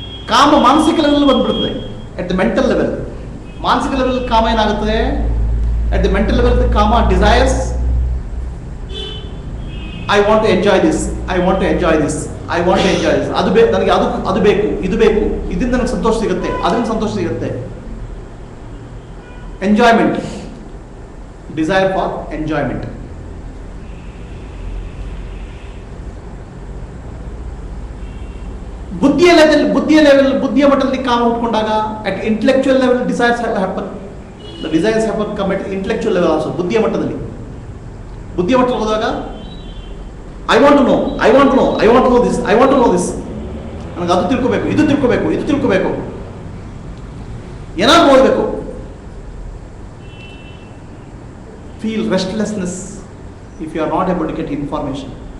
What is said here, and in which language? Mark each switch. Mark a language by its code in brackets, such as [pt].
[kn] ಕಾಮ ಮಾನಸಿಕ level ಬಂದ್ಬಿಡುತ್ತದೆ. [en] at the mental level. [kn] ಮಾನಸಿಕ ಲೆವೆಲ್ ಕಾಮ ಏನಾಗುತ್ತದೆ? [en] at the mental level the ಕಾಮ desires, I want to enjoy this, I want to enjoy this, I want to enjoy this. [kn] ನನಗೆ ಅದು ಬೇಕು, ಇದು ಬೇಕು, ಇದರಿಂದ ನನಗೆ ಸಂತೋಷ ಸಿಗುತ್ತೆ, ಅದರಿಂದ ಸಂತೋಷ ಸಿಗುತ್ತೆ. [en] Enjoyment, desire for enjoyment. [kn] ಬುದ್ಧಿಯ ಮಟ್ಟದಲ್ಲಿ ಕಾಮ ಉಟ್ಕೊಂಡಾಗ [en] at intellectual level desires happen. The desires happen come at intellectual level also. [kn] ಬುದ್ಧಿಯ ಮಟ್ಟದಲ್ಲಿ ಹೋದಾಗ [en] I want to know this, [kn] ನನಗೆ ಅದು ತಿಳ್ಕೋಬೇಕು, ಇದು ತಿಳ್ಕೋಬೇಕು, ಏನಾದ್ರು ಓದಬೇಕು. [en] Feel restlessness if you are not able to get information.